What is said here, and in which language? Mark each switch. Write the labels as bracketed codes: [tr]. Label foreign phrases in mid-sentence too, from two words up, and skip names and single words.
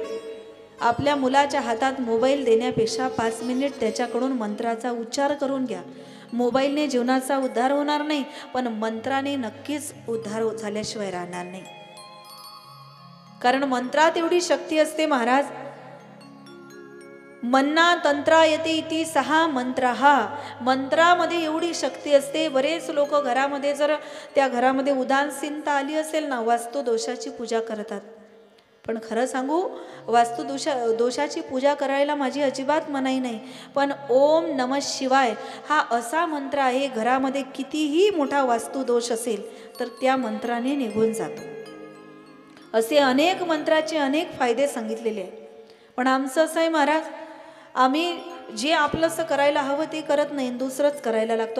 [mr] आपल्या मुलाच्या हातात मोबाईल देण्यापेक्षा 5 मिनिट त्याच्याकडून मंत्राचा उच्चार करून घ्या. मोबाईलने जीवनाचा उद्धार होणार नाही, पण मंत्राने नक्कीच उद्धार झाल्याशिवाय राहणार नाही. कारण मंत्रात एवढी शक्ती असते महाराज. [sa] मन्ना तंत्रायते इति 6 मंत्रः. [mr] मंत्रामध्ये एवढी शक्ती असते. बरेच लोक घरामध्ये जर त्या घरामध्ये उदासीनता आली असेल ना, वास्तुदोषाची पूजा करतात. पण खरं सांगू, वास्तुदोषाची पूजा करायला माझी अजिबात मनाई नाही. पण [sa] ओम नमः शिवाय [mr] हा असा मंत्र आहे, घरामध्ये कितीही मोठा वास्तुदोष असेल तर त्या मंत्राने निघून जातो. असे अनेक मंत्राचे अनेक फायदे सांगितलेले आहेत. पण आमचं असं आहे महाराज, आम्ही जे आपलंसं करायला हवं ते करत नाही, दुसरंच करायला लागतो.